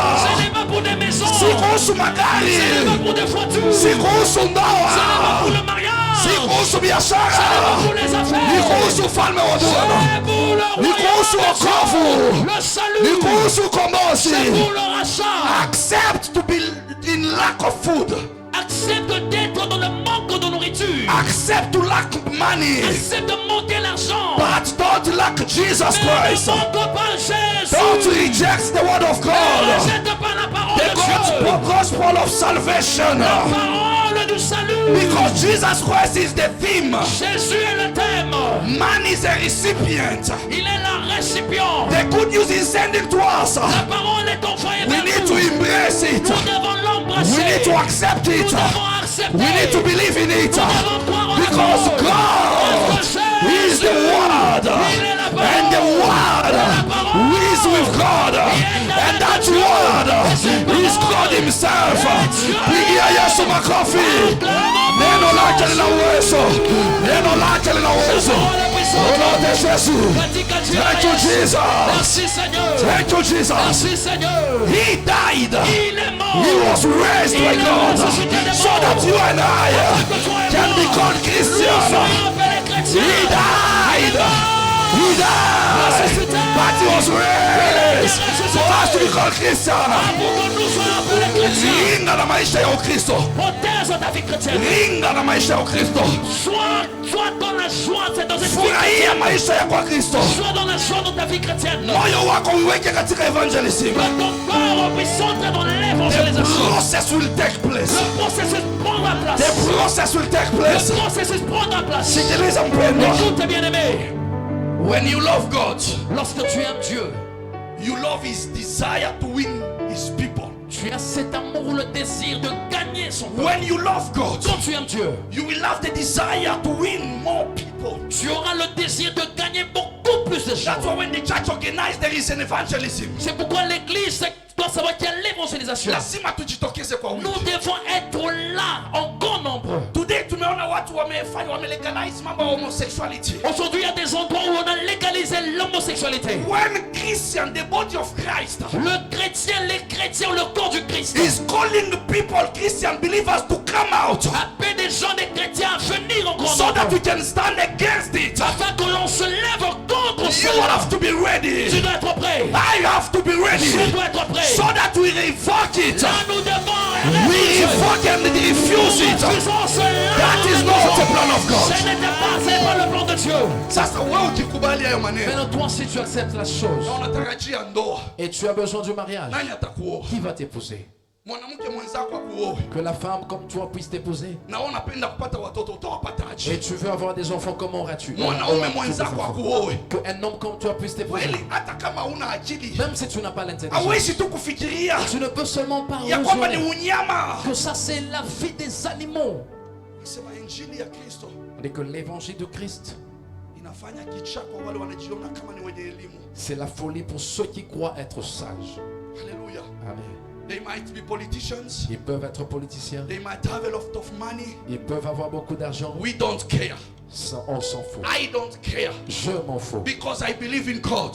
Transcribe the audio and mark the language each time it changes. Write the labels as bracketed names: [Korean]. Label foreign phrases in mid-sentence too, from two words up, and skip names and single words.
[French] Ce n'est pas pour des maisons. [Swahili] si kuhusu [French] Ce n'est [Swahili] magari, [French] pas pour des voitures. [Swahili] si kuhusu [French] Ce n'est pas pour [Swahili] ndoa, [French] le mariage. [Swahili] si kuhusu [French] Ce n'est pas [Swahili] biashara, [French] pour les [Swahili] ni [French] affaires. [Swahili] kuhusu ufalme wa Bwana, [French] C'est pour le [Swahili] ni kuhusu wokovu, [French] royaume. Le [Swahili] ni [French] salut. [Swahili] kuhusu ukombozi. [French] C'est pour le rachat. [English] Accept to be in lack of food. [French] Accepte d'être dans le manque de nourriture. [English] Accept to lack money. [French] Accepte de manquer l'argent. [English] But don't lack Jesus [French] Mais ne [English] Christ. [French] manque pas Jésus. [English] Don't reject the word of [French] Ne [English] God. [French] rejette pas la parole [English] The [French] de Dieu. [English] gospel of salvation. [French] La parole du salut. [English] Because Jesus Christ is the theme. [French] Jésus est le thème. [English] Man is a recipient. [French] Il est le récipient. [English] The good news is sending to us. [French] La parole est envoyée [English] We [French] vers [English] need [French] nous. [English] to embrace it. [French] Nous devons [English] We [French] l'embrasser. [English] need to accept [French] Nous [English] it. [French] devons accepter. [English] We need to believe in it. [French] Nous devons croire en la [English] Because [French] parole. [English] God [French] Parce que [English] is the Word. [French] Il est la [English] And the word is with God. And that word is God himself. [Swahili] Pigia Yesu makofi. Neno lake lina uwezo. Neno lake lina uwezo. Unaote Yesu. [English] Thank you Jesus. Thank you Jesus. He died. He was raised by God. So that you and I can become Christians. He died. He died. But he was raised for us to become Christians. [Swahili] Ringa na maisha ya Ukristo. Ringa na maisha ya Ukristo. Furahia maisha ya kwa Kristo. Moyo wako uweke katika evangelism. [English] The process will take place. The process will take place. [Swahili] Sikiliza mpendwa. [English] When you love God, [French] Lorsque tu aimes Dieu, [English] you love his desire to win his people. [French] tu as cet amour, le désir de gagner son peuple. [English] When you love God, [French] Quand tu aimes Dieu, [English] you will have the desire to win more people. [French] tu auras le désir de gagner beaucoup plus de gens. [English] That's why when the church organized, there is an evangelism. [French] C'est pourquoi l'église doit savoir qu'il y a l'évangélisation. [Swahili] Lazima tujitokeze kwa wingi. [French] Nous devons être là en grand nombre. [Swahili] Today tumeona watu wamelegalize mambo ya homosexuality. [French] Aujourd'hui, il y a des endroits où on a légalisé l'homosexualité. [English] When Christian, the body of Christ, [French] Le chrétien, les chrétiens, le corps du Christ, [English] is calling people, Christian believers, to come out [French] appelle des gens, des chrétiens à venir en grand [English] so that [French] nombre. [English] we can stand against it. [French] Afin que l'on se lève contre [English] You [French] cela. [English] have to be ready. [French] Tu dois être prêt. [English] I have to be ready [French] Je dois être prêt. [English] so that we revoke it. [French] Là, nous devons [English] We revoke and refuse it. That is not the plan of God. [French] Ce n'est pas le plan de Dieu. [Swahili] Sasa wewe ukikubali hayo maneno [French] Maintenant, toi, si tu acceptes la chose [Swahili] na unatarajia ndoa, [French] et tu as besoin du mariage, [Swahili] nani atakuoa? [French] qui va t'épouser? [Swahili] Mwanamke mwenzako akuoe [French] Que la femme comme toi puisse t'épouser. [Swahili] na wewe unapenda kupata watoto, utawapataje? [French] Et tu veux avoir des enfants, comment auras-tu? [Swahili] Mwanaume mwenzako akuoe [French] Qu'un homme comme toi puisse t'épouser. [Swahili] kweli, hata kama una akili [French] Même si tu n'as pas l'intelligence, [Swahili] hawezi tu kufikiria [French] tu ne peux seulement pas [Swahili] ya kwamba ni [French] raisonner [Swahili] unyama. [French] que ça c'est la vie des animaux. [Swahili] Sema injili ya Kristo [French] Et que l'évangile de Christ, [Swahili] inafanya kichaa kwa wale wanajiona kama ni wenye elimu. [French] c'est la folie pour ceux qui croient être sages. Hallelujah. Amen. [English] They might be politicians. [French] Ils peuvent être politiciens, [English] They might have a lot of money. [French] ils peuvent avoir beaucoup d'argent. [English] We don't care. [French] Ça, on s'en fout. [English] I don't care [French] Je m'en fous. [English] because I believe in God